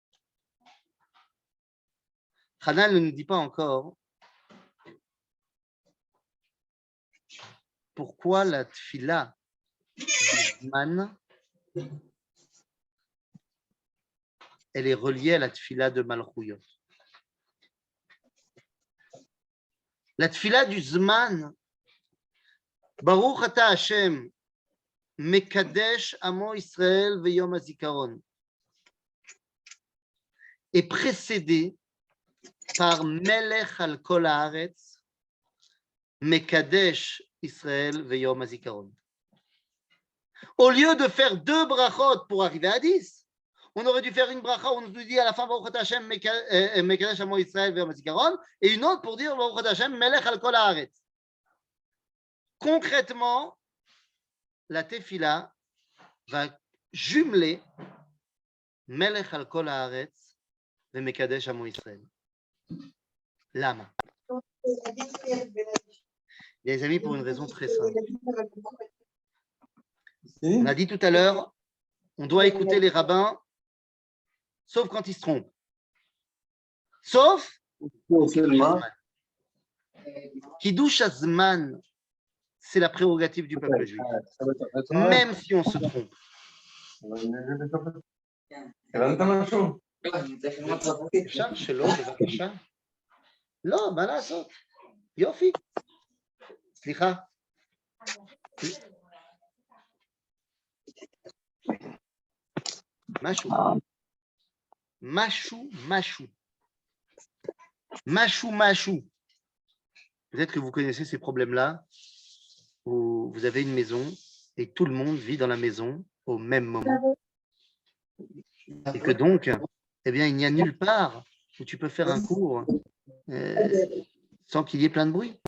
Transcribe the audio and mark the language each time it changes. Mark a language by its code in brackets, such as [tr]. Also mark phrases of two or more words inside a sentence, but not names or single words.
[fr] Hana ne nous dit pas encore pourquoi la tfila du Zman, elle est reliée à la tfila de Malchuyot. La tfila du Zman, [he] ברוך אתה ה' מקדש עמו ישראל ויום הזיכרון, [fr] est précédée par [he] מלך על כל הארץ מקדש ישראל ויום הזיכרון. [fr] Au lieu de faire 2 brachot pour arriver à 10, on aurait dû faire une bracha où on nous dit à la fin [he] ברוך אתה ה' מקדש עמו ישראל ויום הזיכרון [fr] et une autre pour dire [he] ברוך אתה ה' מלך על כל הארץ. [fr] Concrètement, la tefila va jumeler [he] מלך על כל הארץ [fr] et [he] מקדש עמו ישראל. [fr] Lama. Les amis, pour une raison très simple. On a dit tout à l'heure, on doit écouter les rabbins, sauf quand ils se trompent. Sauf [he] קידוש הזמן, [fr] c'est la prérogative du peuple juif. Même si on se trompe. [he] אפשר שלא, בבקשה? לא, מה לעשות? יופי. סליחה. משהו. משהו, משהו. משהו, משהו. [fr] Peut-être que vous connaissez ces problèmes-là, où vous avez une maison et tout le monde vit dans la maison au même moment. Et que donc, eh bien, il n'y a nulle part où tu peux faire un cours sans qu'il y ait plein de bruit.